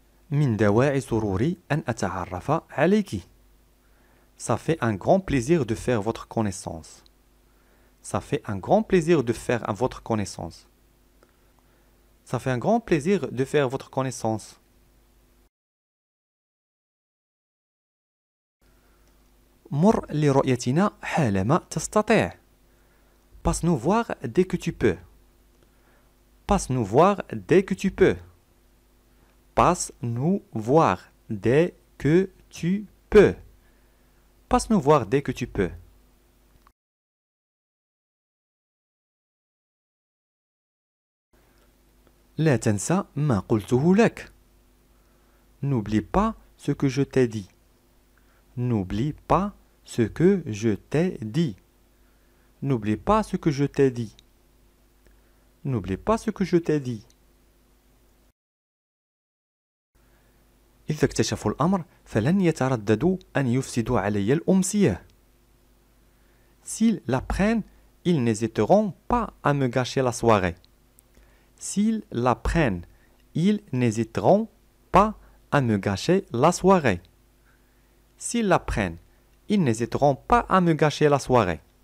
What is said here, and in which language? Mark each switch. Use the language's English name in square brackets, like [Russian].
[Arabic] من دواعي سروري أن أتعرف عليك. [French] Ça fait un grand plaisir de faire votre connaissance. Ça fait un grand plaisir de faire votre connaissance. Ça fait un grand plaisir de faire votre connaissance. [Arabic] مر لرؤيتنا حالما تستطيع. [French] Passe-nous voir dès que tu peux. Passe-nous voir dès que tu peux. Passe-nous voir dès que tu peux. Passe-nous voir dès que tu peux. [Arabic] لا تنسى ما قلته لك. [French] N'oublie pas ce que je t'ai dit. N'oublie pas ce que je t'ai dit. N'oublie pas ce que je t'ai dit. N'oublie pas ce que je t'ai dit. [Arabic] إذا اكتشفوا الأمر فلن يترددوا أن يفسدوا علي الأمسية. [French] S'ils l'apprennent, ils n'hésiteront pas à me gâcher la soirée. S'ils l'apprennent, ils n'hésiteront pas à me gâcher la soirée. S'ils l'apprennent, ils n'hésiteront pas à me gâcher la soirée.